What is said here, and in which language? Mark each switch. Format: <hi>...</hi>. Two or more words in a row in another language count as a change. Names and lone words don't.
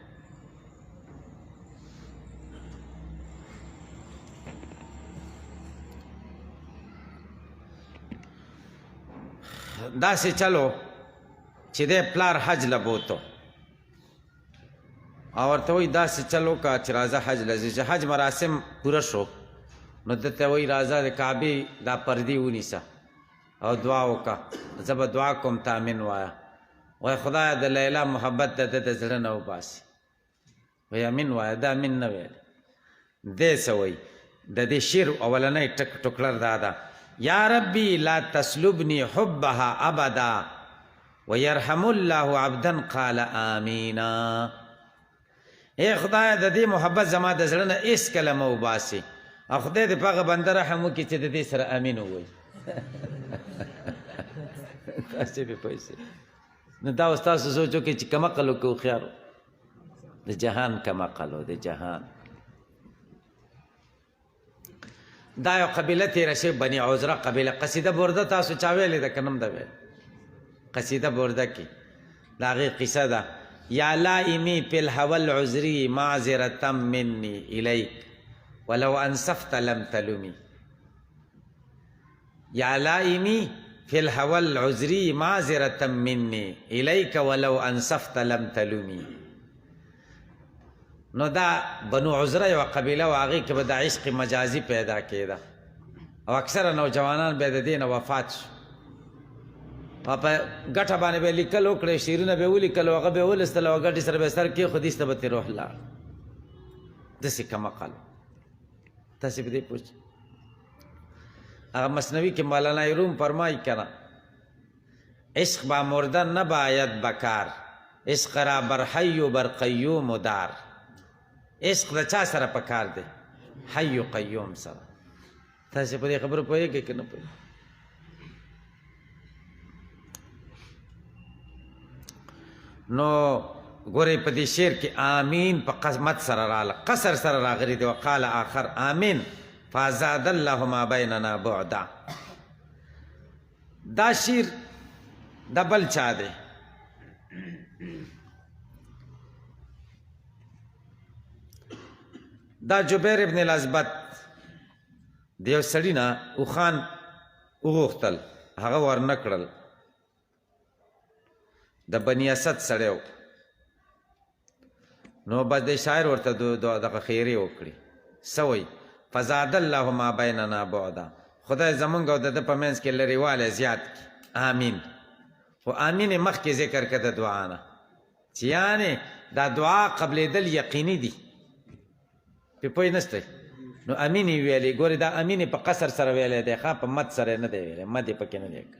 <ps>داسې چلو چې دی پلار حج له بوتو او ورته وایي داسې چلو که چې راځه حج له ځې، چې حج مراسم پوره شو نو دته وایي راځه د کعبې دا پردې ونیسه او دعا وکړه، زه به دعا کوم ته امین وایه. وایي خدایه د لیلا محبت د ده د زړه نه وباسي. وایي امین وایه، دا امین نه ویل. دی څه وایي د دې شعر اولنی ټوکړه دا ده:</ps> <ar>یا ربی لا تسلبنی حبها ابدا ويرحم الله عبدا قال آمینا.</ar> <ps>اے خدای د دې محبت زما د زړه نه هېڅکله مه وباسي، او خدای دې په هغه بنده رحم وکړي چې د دې سره امین ووایي. تاسې پې پوه شئ. نو دا اوس تاسو سوچ وکړئ چې کمقل و که هوښیار و، د جهان کمقل و، د جهان. دا یو قبیله تېره شوې بني عذره قبیله. قصیده برده تاسو چا ویلې ده که نه م ده ویل؟ قصیده برده کې د هغې قصه ده:</ps> <ar>یا لائمی فی الهوى العذری معذرة منی الیک ولو انصفت لم تلمی. یا لائمی فی الهوى العذری معذرة منی الیک ولو انصفت لم تلمی.</ar> <ps>نو دا بنو عذره یوه قبیله و، هغې کې به د عشق مجازي پیدا کېده او اکثره نوجوانان به د دې نه وفات شو. او په ګټه باندې به یې لیکل وکړی، شعرونه به یې ولیکل او هغه به یې ولوستل او ګټې سره به یې سر کېښود، ایسته به ترې روح لاړ. داسې کمقل. تاسې په دې پوه شئ. هغه مثنوي کې مولانا روم فرمایي که نه:</ps> <fa>عشق با مرده نباید بکار، عشق را بر حی و بر قیوم و دار.</fa> <ps>عشق د چا سره پکار دی؟</ps> <ar>حی و قیوم</ar> <ps>سره. تاسې په دې خبرو پوهېږئ که نه پوهېږئ؟ نو ګورئ په دې شعر کې آمین په قسمت سره راغله، قصر سره راغلی دی.</ps> <ar>وقال آخر آمین فزاد الله ما بیننا بعدا.</ar> <ps>دا شعر د بل چا دی. دا جبیر ابن الازبط د یو سړي نه اوښان وغوښتل، هغه ورنه کړل. د بني اسد سړی و، نو بس د شاعر ورته دغه خیرې وکړي. څه وایي؟</ps> <ar>فزاد الله ما بیننا بعدا،</ar> <ps>خدای زمونږ او د ده په منځ کې لرېوالی زیات کړي. آمین. خو آمین یې مخکې ذکر کړه د دعا نه، چې یعنې دا دعا قبلېدل یقیني دي. پې پوه نستی؟ نو امین یې ویلی. ګورې دا امین یې په قصر سره ویلی دی، ښه په مد سره نه دی ویلی، مد یې پکې نه دی کړی.</ps>